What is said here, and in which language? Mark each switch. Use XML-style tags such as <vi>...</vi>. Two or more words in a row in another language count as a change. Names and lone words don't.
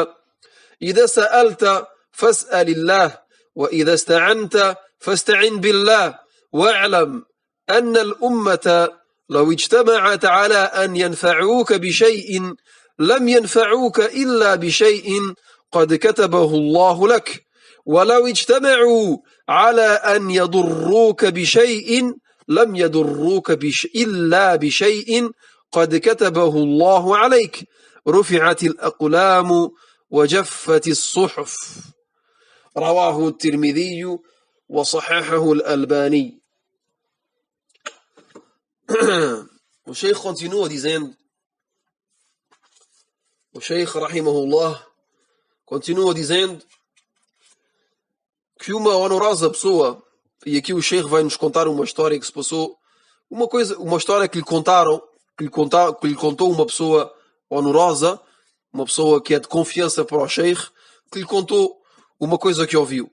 <ar>إذا سألت فاسأل الله، وإذا استعنت فاستعن بالله، واعلم أن الأمة لو اجتمعت على أن ينفعوك بشيء لم ينفعوك إلا بشيء قد كتبه الله لك، ولو اجتمعوا على أن يضروك بشيء لم يضروك إلا بشيء قد كتبه الله عليك. رفعت الأقلام وجفت الصحف. رواه الترمذي وصححه الألباني.</ar> <pt>O Sheikh continua dizendo, o Sheikh rahimahullah continua dizendo que uma honrosa pessoa, e aqui o Sheikh vai nos contar uma história que se passou, uma história que lhe contaram, que lhe contou uma pessoa honrosa, uma pessoa que é de confiança para o Sheikh, que lhe contou uma coisa que ouviu.</pt>